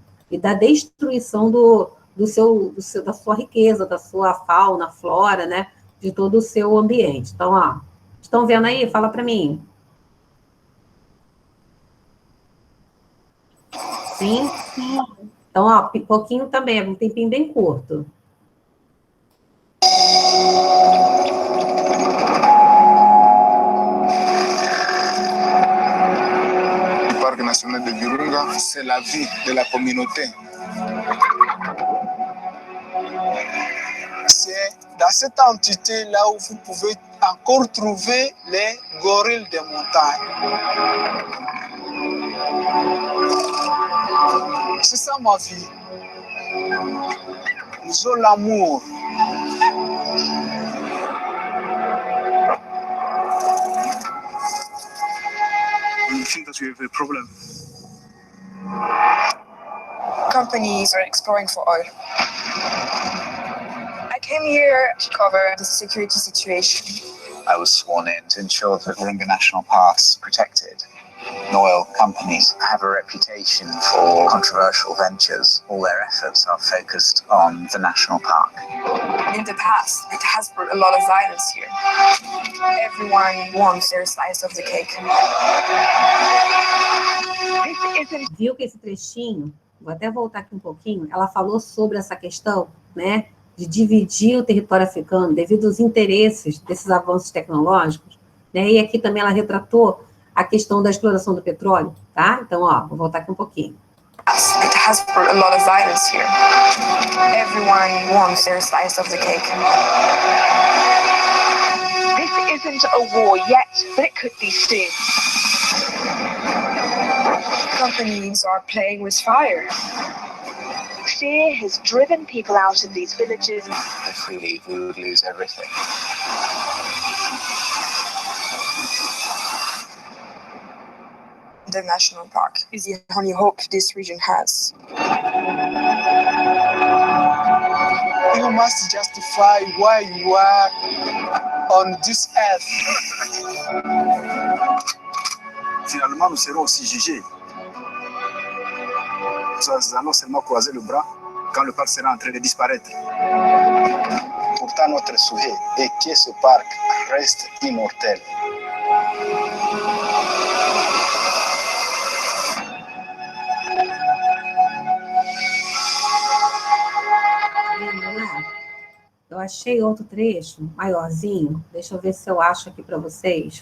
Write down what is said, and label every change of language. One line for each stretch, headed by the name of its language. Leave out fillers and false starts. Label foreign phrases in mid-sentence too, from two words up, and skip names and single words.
Portuguese: E da destruição do da sua riqueza, da sua fauna, flora, né? De todo o seu ambiente. Então, ó, estão vendo aí? Fala para mim. Sim? Sim. Então, ó, pouquinho também, um tempinho bem curto.
French: Le parc national de Virunga, c'est la vie de la communauté. C'est dans cette entité-là où vous pouvez encore trouver les gorilles des montagnes. C'est ça ma vie. Ils ont l'amour.
English: I think that we have a problem. Companies are exploring for oil. I came here to cover the security situation. I was sworn in to ensure that Virunga National Park's protected. Oil companies have a reputation for controversial ventures. All their efforts are focused on the national park. In the past, it has brought a lot of violence here. Everyone wants their slice of the cake.
Portuguese: Viu que esse trechinho, vou até voltar aqui um pouquinho, ela falou sobre essa questão, né, de dividir o território africano devido aos interesses desses avanços tecnológicos, né, e aqui também ela retratou a questão da exploração do petróleo, tá? Então, ó, vou voltar aqui um pouquinho.
English: It has brought a lot of violence here. Everyone wants their slice of the cake. This isn't a war yet, but it could be soon. Companies are playing with fire. Fear has driven people out of these villages. If we leave, we would lose everything. The national park is the only hope this region has. You must justify why you are on this earth.
French: Finalement, nous serons aussi jugés. Nous allons seulement croiser le bras quand le parc sera en train de disparaître. Pourtant, notre souhait est que ce parc reste immortel.
Portuguese: Eu achei outro trecho, maiorzinho. Deixa eu ver se eu acho aqui para vocês.